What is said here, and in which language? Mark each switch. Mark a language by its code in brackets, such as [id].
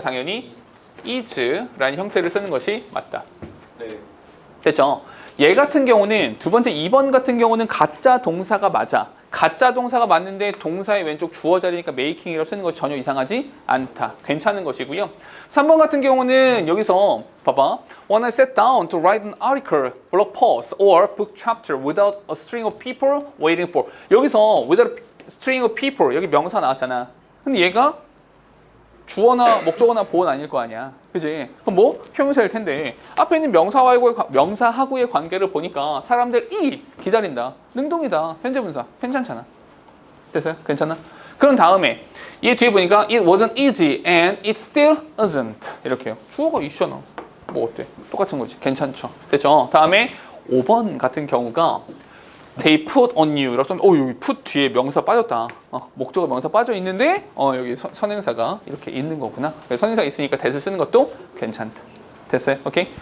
[ko] 당연히 is라는 형태를 쓰는 것이 맞다. 네. 됐죠? 얘 같은 경우는 두 번째 2번 같은 경우는 가짜 동사가 맞아. 가짜 동사가 맞는데 동사의 왼쪽 주어 자리니까 making이라고 쓰는 것이 전혀 이상하지 않다. 괜찮은 것이고요. 3번 같은 경우는 여기서 봐봐. [en] When I sat down to write an article, blog post, or book chapter without a string of people waiting for. [ko] 여기서 [en] without a string of people, [ko] 여기 명사 나왔잖아. 근데 얘가 주어나 목적어나 보어는 아닐 거 아니야. 그지? 그럼 뭐? 형용사일 텐데 앞에 있는 명사하고의 관계를 보니까 사람들이 기다린다. 능동이다. 현재분사. 괜찮잖아. 됐어요? 괜찮아? 그런 다음에 얘 뒤에 보니까 [en] it wasn't easy and it still isn't. [ko] 이렇게요. 주어가 있잖아. 뭐 어때? 똑같은 거지. 괜찮죠? 됐죠? 다음에 5번 같은 경우가 [en] They put on you. [ko] 라고 하면 여기 put 뒤에 명사 빠졌다. 목적어 명사 빠져 있는데 여기 선행사가 이렇게 있는 거구나. 선행사가 있으니까 that을 쓰는 것도 괜찮다. 됐어요? 오케이?